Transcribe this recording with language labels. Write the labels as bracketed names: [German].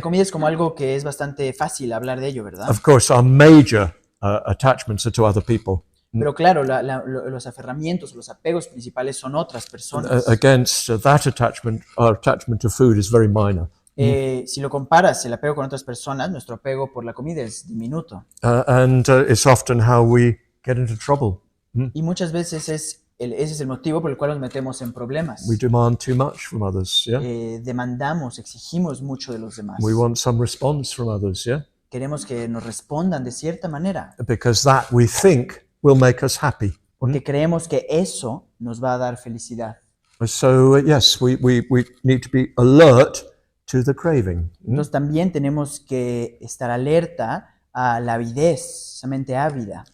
[Spanish] comida es como algo que es bastante fácil hablar de ello, ¿verdad? [English] Of course, our major attachments are to other people. [Spanish] Pero claro, los aferramientos, los apegos principales son otras personas. [English] Against that attachment, our attachment to food is very minor. [Spanish] Si lo comparas, el apego con otras personas, nuestro apego por la comida es diminuto. [English] And it's often how we get into trouble. [Spanish] Y muchas veces ese es el motivo por el cual nos metemos en problemas. [English] We demand too much from others. Yeah. [Spanish] Demandamos, exigimos mucho de los demás. [English] We want some response from others. Yeah. [Spanish] Queremos que nos respondan de cierta manera, [English] Because that we think will make us happy. [Spanish] porque creemos que eso nos va a dar felicidad. [English] So yes, we need to be alert to the craving. [Spanish] Entonces también tenemos que estar alerta a la avidez, esa mente ávida,